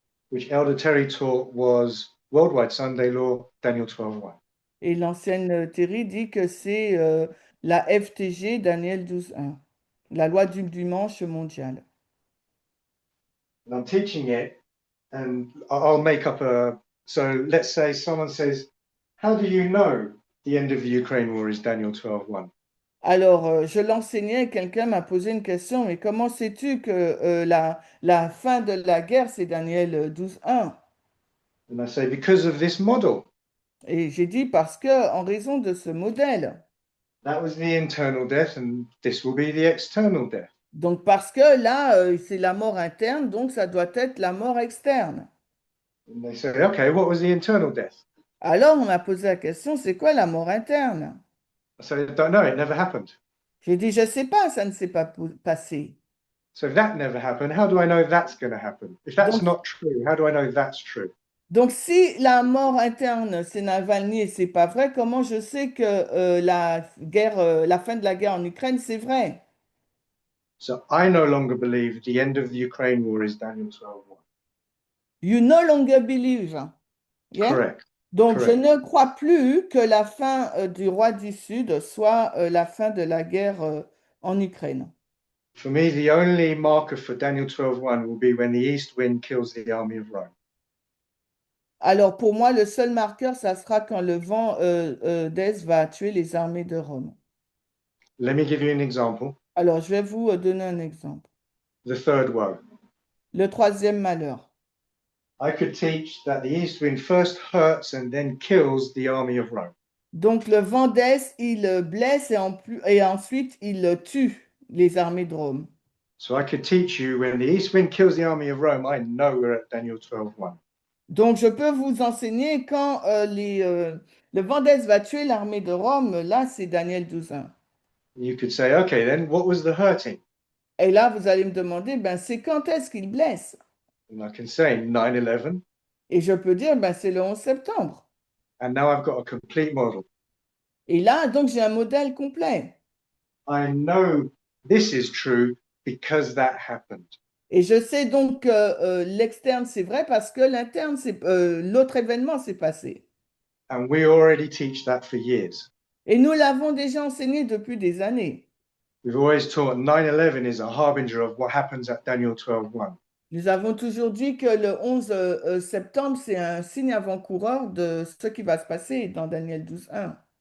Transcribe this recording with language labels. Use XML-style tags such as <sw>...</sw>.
<en>Which Elder Terry taught was Worldwide Sunday Law, Daniel 12:1.</en> <fr>Et l'ancienne Terry dit que c'est la FTG Daniel 12.1, la loi du dimanche mondial.</fr> <en>And I'm teaching it, and I'll make up a. So let's say someone says, "How do you know the end of the Ukraine war is Daniel 12:1?"</en> <fr>Alors, je l'enseignais et quelqu'un m'a posé une question, mais comment sais-tu que la fin de la guerre, c'est Daniel 12.1?</fr> <en>And I say, "Because of this model.</en> <fr>Et j'ai dit parce que, en raison de ce modèle.</fr> <en>That was the internal death, and this will be the external death."</en> <fr>Donc, parce que là, c'est la mort interne, donc ça doit être la mort externe.</fr> <en>And they say, "Okay, what was the internal death?"</en> <fr>Alors, on m'a posé la question, c'est quoi la mort interne?</fr> <en>I say, "I don't know. It never happened."</en> <fr>J'ai dit, je ne sais pas, ça ne s'est pas passé.</fr> <en>So if that never happened, how do I know that's going to happen? If that's</en> <fr>Donc,</fr> <en>not true, how do I know that's true?</en> <fr>Donc, si la mort interne, c'est Navalny et c'est pas vrai, comment je sais que la fin de la guerre en Ukraine, c'est vrai?</fr> <en>So I no longer believe the end of the Ukraine war is Daniel 12:1. You no longer believe. Yeah? Correct.</en> <fr>Donc, je</fr> <en>Correct.</en> <fr>ne crois plus que la fin du roi du Sud soit la fin de la guerre en Ukraine.</fr> <en>For me, the only marker for Daniel 12:1 will be when the east wind kills the army of Rome.</en> <fr>Alors, pour moi, le seul marqueur, ça sera quand le vent d'Est va tuer les armées de Rome.</fr> <en>Let me give you an example.</en> <fr>Alors, je vais vous donner un exemple.</fr> <en>The third woe.</en> <fr>Le troisième malheur.</fr> <en>I could teach that the east wind first hurts and then kills the army of Rome.</en> <fr>Donc le vent d'Est, il blesse et ensuite il tue les armées de Rome.</fr> <en>So I could teach you when the east wind kills the army of Rome, I know we're at Daniel 12:1.</en> <fr>Donc je peux vous enseigner quand le vent d'Est va tuer l'armée de Rome, là c'est Daniel 12.1.</fr> <en>You could say, okay, then what was the hurting?</en> <fr>Et là vous allez me demander, ben c'est quand est-ce qu'il blesse?</fr> <en>And I can say 9/11.</en> <fr>Et je peux dire, ben c'est le 11 septembre.</fr> <en>And now I've got a complete model.</en> <fr>Et là, donc, j'ai un modèle complet.</fr> <en>I know this is true because that happened.</en> <fr>Et je sais donc que l'externe, c'est vrai parce que l'interne, c'est l'autre événement s'est passé.</fr> <en>And we already teach that for years.</en> <fr>Et nous l'avons déjà enseigné depuis des années.</fr> <en>We've always taught 9/11 is a harbinger of what happens at Daniel 12:1.</en> <fr>Nous avons toujours dit que le 11 septembre, c'est un signe avant-coureur de ce qui va se passer dans Daniel 12:1.</fr>